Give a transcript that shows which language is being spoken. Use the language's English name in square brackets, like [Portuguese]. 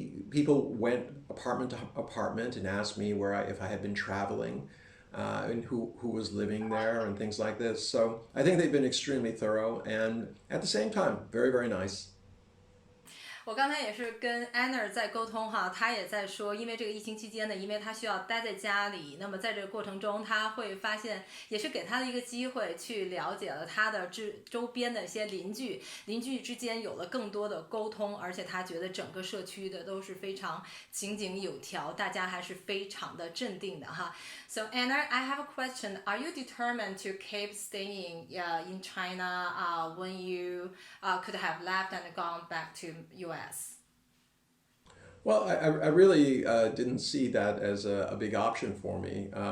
[English] People went apartment to apartment and asked me if I had been traveling. And who was living there and things like this. So I think they've been extremely thorough and at the same time, very, very nice. [Chinese] 我刚才也是跟 Anna 在沟通哈，她也在说，因为这个疫情期间呢，因为她需要待在家里，那么在这个过程中，她会发现，也是给她的一个机会，去了解了她的周边的一些邻居之间有了更多的沟通，而且她觉得整个社区的都是非常井井有条，大家还是非常的镇定的哈。 [English] So Anna, I have a question. Are you determined to keep staying in China when you could have left and gone back to US? Well, I really didn't see that as a big option for me.